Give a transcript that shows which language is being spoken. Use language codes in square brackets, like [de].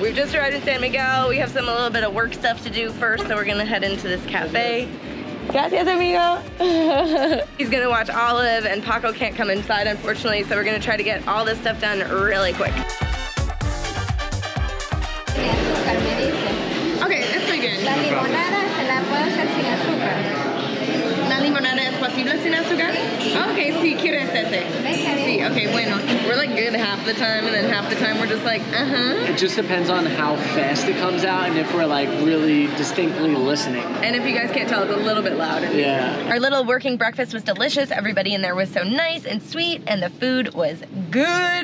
[en] We've just arrived in San Miguel. We have a little bit of work stuff to do first, so we're gonna head into this cafe. [es] Gracias, amigo. [en] He's gonna watch Olive, and Paco can't come inside, unfortunately, so we're gonna try to get all this stuff done really quick. [es] Okay, estoy bien. La limonada se la puedo hacer sin azúcar. ¿La limonada es posible sin azúcar? Okay, sí, quieres ese. Sí, okay, bueno. [en] We're like good half the time, and then half the time we're just like, It just depends on how fast it comes out and if we're like really distinctly listening. And if you guys can't tell, it's a little bit loud. Yeah. Our little working breakfast was delicious. Everybody in there was so nice and sweet, and the food was good.